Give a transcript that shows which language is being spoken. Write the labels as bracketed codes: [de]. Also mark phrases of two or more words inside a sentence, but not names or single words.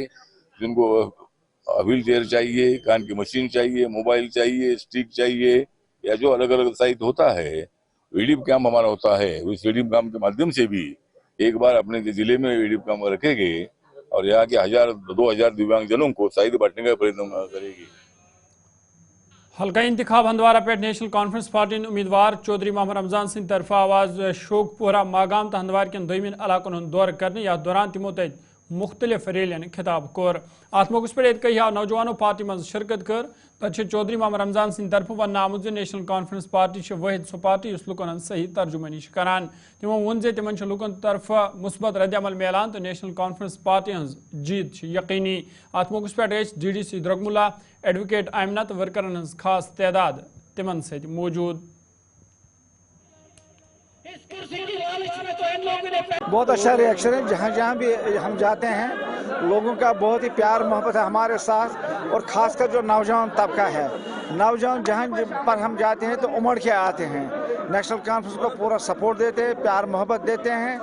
[hi] जिनको व्हील चेयर चाहिए, कान की मशीन चाहिए, मोबाइल चाहिए, स्टिक चाहिए, या जो अलग अलग साइट होता है, ईडीप कैंप हमारा होता है, उस ईडीप कैंप के माध्यम से भी एक बार अपने जिले में ईडीप कैंप रखेंगे और यहाँ के 1000-2000 दिव्यांगजनों को शायद बांटने का प्रयत्न करेगी। [ks] हल्का इंतखाब हंदवारा पे नेशनल कॉन्फ्रेंस पार्टी उम्मीदवार चौधरी मोहम्मद रमजान सिंह तरफ आवाज शोकपुरा मागाम तो हंदवार के दोमिन इलाकन दौर करने या दौरान तमो तत मुख्तलिफ रैलियन खिताब कोर। अत मौके पे कई नौजवानों पार्टी मज शिरकत कर। तथ चौधरी मोहम्मद रमजान सिंह तरफ वन आमुत नेशनल कॉन्फ्रेंस पार्टी वहिद सो पार्टी लुकन सही तर्जुमानी करान। तमो वोन जे तिमन लुकन तरफ मुस्बत रद्दमल मिलान तो नेशनल कॉन्फ्रेंस पार्टी हज जीत यकीनी। अत मौके पे DDC द्रगमुला एडवोकेट आमिना तो वर्करन हज खास तादाद तिमन सत मौजूद। [hi] बहुत अच्छा रिएक्शन है। जहाँ जहाँ भी हम जाते हैं लोगों का बहुत ही प्यार मोहब्बत है हमारे साथ, और ख़ासकर जो नौजवान तबका है, नौजवान जहाँ पर हम जाते हैं तो उमड़ के आते हैं, नेशनल कॉन्फ्रेंस को पूरा सपोर्ट देते हैं, प्यार मोहब्बत देते हैं।